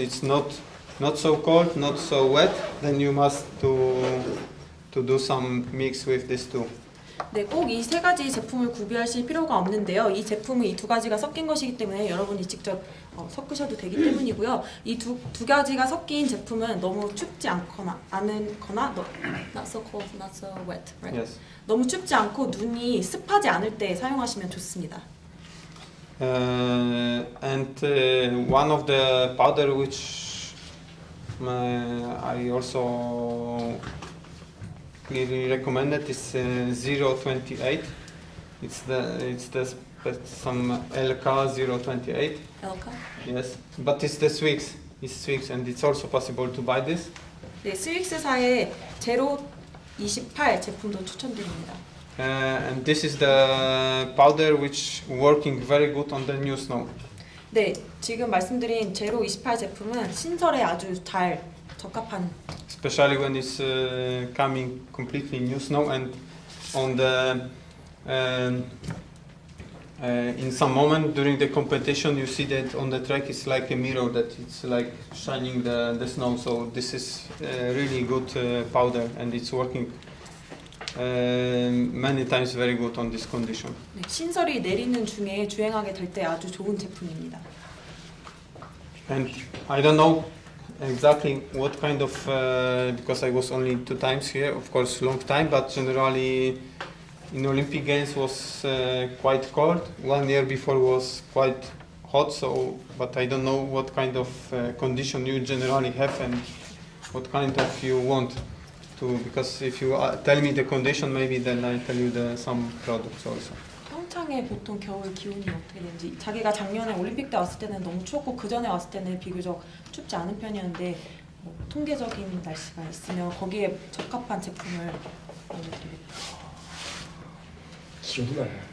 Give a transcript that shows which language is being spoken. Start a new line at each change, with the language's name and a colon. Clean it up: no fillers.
English: It's not so cold, not so wet. Then you must to do some mix with these two.
Korean: 네, 꼭 이 세 가지 제품을 구비하실 필요가 없는데요. 이 제품은 이 두 가지가 섞인 것이기 때문에 여러분이 직접 섞으셔도 되기 때문이고요. 이 두 가지가 섞인 제품은 너무 춥지 않거나
English: not so cold, not so wet, right? Yes.
Korean: 너무 춥지 않고 눈이 습하지 않을 때 사용하시면 좋습니다.
English: And one of the powder which I also clearly recommended is 028. It's some LK 028.
Korean: 엘카?
English: Yes, but it's the Swigs. It's Swigs, and it's also possible to buy this.
Korean: 네, 스윅스사의 제로 28 제품도 추천드립니다.
English: And this is the powder which working very good on the new snow.
Korean: 네, 지금 말씀드린 제로 28 제품은 신설에 아주 잘 적합한.
English: Especially when it's coming completely new snow and on the in some moment during the competition you see that on the track it's like a mirror that it's like shining the snow. So this is really good powder and it's working many times very good on this condition.
Korean: 네, 신설이 내리는 중에 주행하게 될 때 아주 좋은 제품입니다.
English: And I don't know exactly what kind of because I was only 2 times here, of course long time, but generally in Olympic Games was quite cold. 1 year before was quite hot, so but I don't know what kind of condition you generally have and what kind of you want to, because if you tell me the condition, maybe then I tell you some products also.
Korean: 평창에 보통 겨울 기온이 어떻게 되는지, 자기가 작년에 올림픽 때 왔을 때는 너무 추웠고 그 전에 왔을 때는 비교적 춥지 않은 편이었는데 뭐 통계적인 날씨가 있으면 거기에 적합한 제품을 알려드립니다. 기온이 나요.